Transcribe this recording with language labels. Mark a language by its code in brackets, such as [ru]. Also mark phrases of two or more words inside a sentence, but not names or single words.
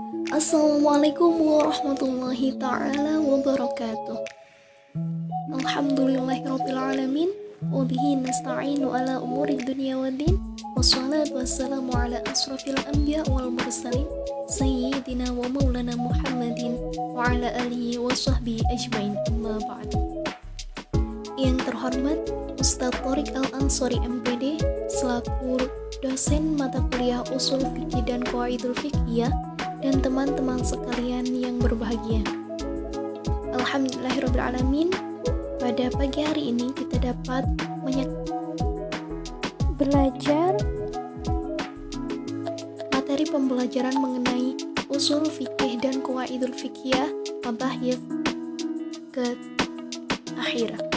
[ar] السلام عليكم ورحمة الله تعالى وبركاته. الحمد لله رب العالمين. وبه نستعين على أمور الدنيا والدين. والصلاة والسلام على أشرف الأنبياء والمرسلين سيدنا ومولانا محمد وعلى آله وصحبه أجمعين، أما بعد. [id] Yang terhormat Ustaz Thoriq Al-Ansori MPD selaku dosen mata kuliah usul fikih dan [ar] القواعد الفقهية [id] dan teman-teman sekalian yang berbahagia. [ar] الحمد لله رب العالمين, [id] pada pagi hari ini kita dapat belajar materi pembelajaran mengenai usul fikih dan [ar] القواعد الفقهية [id] mabahith ke akhir.